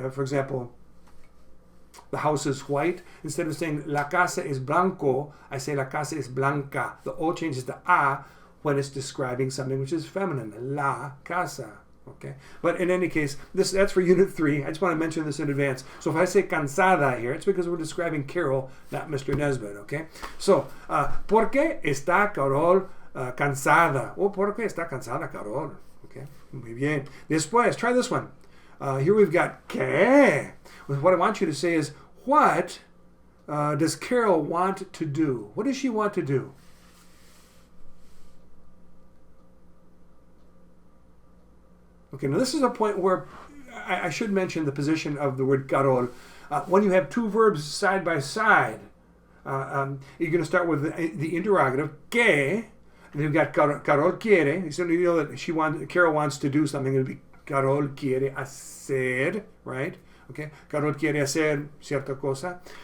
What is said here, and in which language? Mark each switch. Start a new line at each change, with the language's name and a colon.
English: For example, the house is white. Instead of saying
Spanish: la casa es blanco,
English: I say
Spanish: la casa es blanca.
English: The O changes to A when it's describing something which is feminine, la casa. Okay, but in any case, that's for Unit 3. I just want to mention this in advance. So if I say cansada here, it's because we're describing Carol, not Mr. Nesbitt.
Spanish: Okay, so ¿por qué está Carol cansada? O ¿por qué está cansada Carol?
English: Okay,
Spanish: muy bien. Después,
English: try this one. Here we've got ¿qué? What I want you to say is, what does Carol want to do? What does she want to do? Okay, now this is a point where I should mention the position of the word Carol. When you have two verbs side by side, you're going to start with the interrogative, ¿qué? And you've got Carol quiere. So you know that Carol wants to do something. It'll be Carol
Spanish: quiere hacer,
English: right?
Spanish: Okay, Carol quiere hacer cierta cosa.